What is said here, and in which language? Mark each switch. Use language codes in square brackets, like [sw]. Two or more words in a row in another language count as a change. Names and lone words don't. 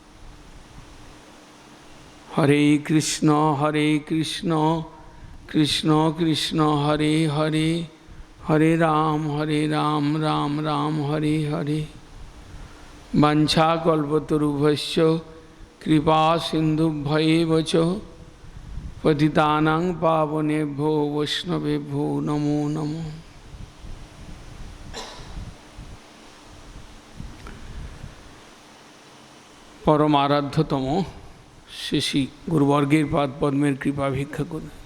[sa] হরে কৃষ্ণ কৃষ্ণ কৃষ্ণ হরে হরে হরে রাম রাম রাম হরে হরে। বাঞ্ছাকল্পতরুভ্যশ্চ কৃপা সিন্ধুভ্যেব চ পতিতানাং পাবনেভ্যো বৈষ্ণবেভ্যো নমো নমঃ। [bn] পরম আরাধ্যতম শ্রী গুরুবর্গের পাদ পদ্মের কৃপা ভিক্ষা করে